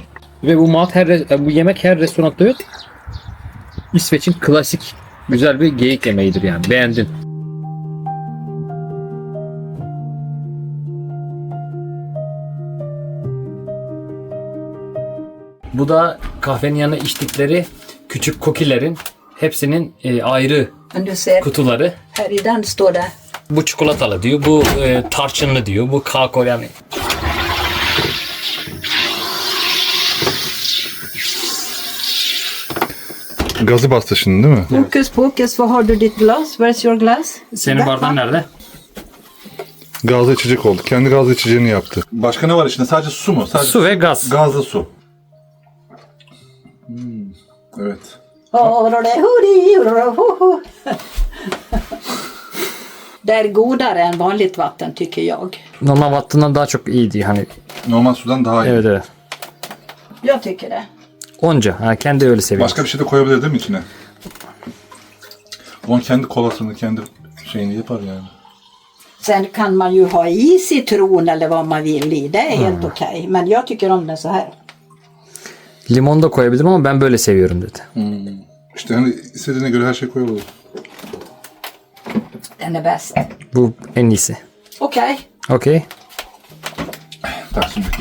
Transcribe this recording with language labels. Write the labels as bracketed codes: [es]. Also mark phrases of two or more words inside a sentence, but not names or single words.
[tr] Ve bu yemek her restoranda yok. İsveç'in klasik güzel bir geyik yemeğidir yani. Beğendin. Bu da kahvenin yanına içtikleri küçük kokilerin hepsinin ayrı [sv] Men du ser, [tr] kutuları. [sv] här i den står det. [tr] Bu çikolatalı diyor, bu tarçınlı diyor, bu kakao yani. Gazı bastı şimdi değil mi? [sv] Hokus pokus, var har du ditt glas? [en] Where's your glass? [tr] Senin bardağın nerede? Gazlı içecek oldu. Kendi gazlı içeceğini yaptı. Başka ne var içinde? Sadece su mu? Sadece Su ve gaz. Gazlı su. Evet. [sv] Det är godare än vanligt vatten tycker jag. [tr] Normal vattından daha çok iyiydi hani. Normal sudan daha iyi. Evet evet. [sv] Jag tycker det. [tr] Onca. Ha, kendi öyle seviyor. Başka bir şey de koyabilir değil mi içine? Onun kendi kolasını, kendi şeyini yapar yani. [sv] Sen kan man ju ha i citron eller vad man vill i. Det är helt okej. Men jag tycker om den så här. [tr] Limon da koyabilirim ama ben böyle seviyorum dedi. İşte hani istediğine göre her şey koyabilir. [sv] Den är bäst. [tr] Bu en iyisi. [sv] Okej. [tr] Okey. [sv] Tack så mycket.